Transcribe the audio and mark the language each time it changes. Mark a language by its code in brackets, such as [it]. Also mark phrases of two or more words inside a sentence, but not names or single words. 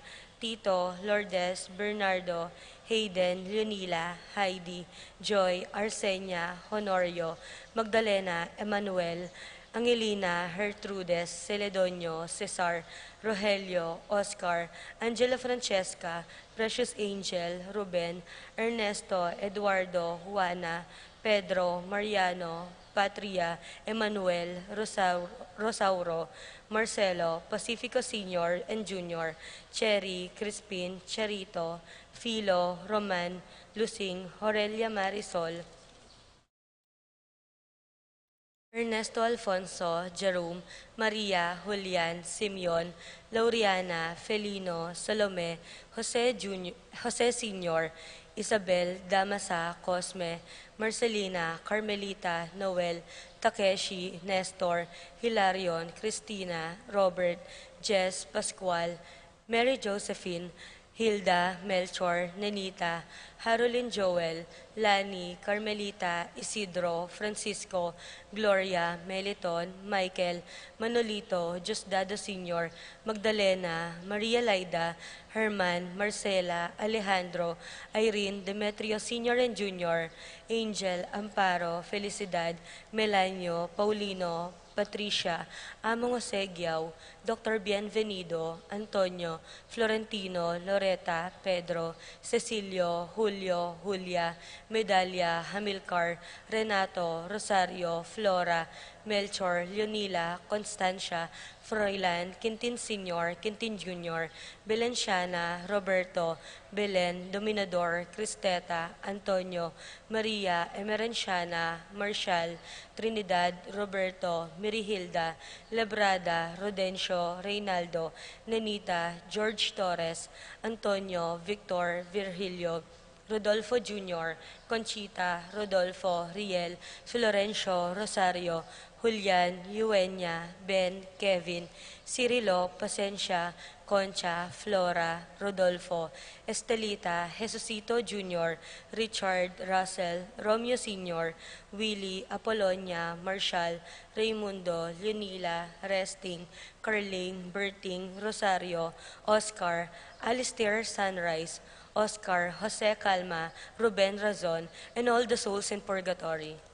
[en] Tito, Lourdes, Bernardo, Hayden, Leonila, Heidi, Joy, Arsenia, Honorio, Magdalena, Emmanuel, Angelina, Gertrudes, Celedonio, Cesar, Rogelio, Oscar, Angela Francesca, Precious Angel, Ruben, Ernesto, Eduardo, Juana, Pedro, Mariano, Patria, Emmanuel, Rosauro, Marcelo, Pacifico Sr. and Jr., Cherry, Crispin, Charito, Philo, Roman, Lusing, Aurelia Marisol, Ernesto Alfonso, Jerome, Maria, Julian, Simeon, Lauriana, Felino, Salome, Jose Sr., Isabel, Damasa, Cosme, Marcelina, Carmelita, Noel, Takeshi, Nestor, Hilarion, Cristina, Robert, Jess, Pascual, Mary Josephine, Hilda, Melchor, Nenita, Harolyn Joel, Lani, Carmelita, Isidro, Francisco, Gloria, Meliton, Michael, Manolito, Diosdado Sr., Magdalena, Maria Laida, Herman, Marcela, Alejandro, Irene, Demetrio Sr. and Jr., Angel, Amparo, Felicidad, Melanio, Paulino, Patricia, Among Osegiao, Dr. Bienvenido, Antonio, Florentino, Loreta, Pedro, Cecilio, Julio, Julia, Medalia, Hamilcar, Renato, Rosario, Flora, Melchor, Leonila, Constancia, Froilan, Quintin Sr., Quintin Jr., Belenciana, Roberto, Belen, Dominador, Cristeta, Antonio, Maria, Emerenciana, Marshall, Trinidad, Roberto, Mirihilda, Labrada, Rodencio, Reynaldo, Nenita, George Torres, Antonio, Victor, Virgilio, Rodolfo Jr., Conchita, Rodolfo, Riel, Florencio, Rosario, Julian, Eugenia, Ben, Kevin, Cirilo, Pasencia, Concha, Flora, Rodolfo, Estelita, Jesucito Jr., Richard, Russell, Romeo Sr., Willie, Apolonia, Marshall, Raimundo, Leonila, Resting, Carling, Berting, Rosario, Oscar, Alistair Sunrise, Oscar, Jose Calma, Ruben Razon, and all the souls in purgatory.